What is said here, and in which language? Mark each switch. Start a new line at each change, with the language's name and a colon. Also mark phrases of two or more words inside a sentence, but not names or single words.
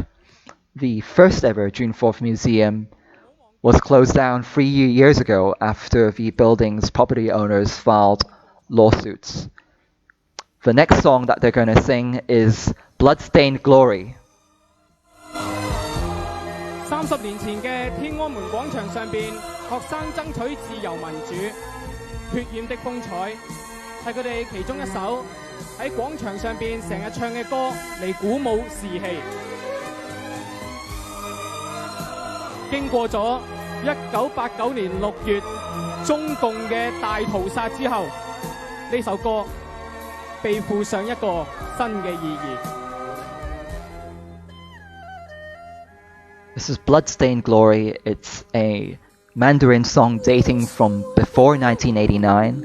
English: The first ever June 4th museum was closed down 3 years ago after the building's property owners filed lawsuits. The next song that they're going to sing is Bloodstained Glory.
Cantonese: 30 年前嘅天安門廣場上邊，學生爭取自由民主，血染的風采係佢哋其中一首喺廣場上邊成日唱嘅歌嚟鼓舞士氣。經過咗1989年6月中共嘅大屠殺之後，呢首歌被附上一個新嘅意義。
English: This is Bloodstained Glory. It's a Mandarin song dating from before 1989.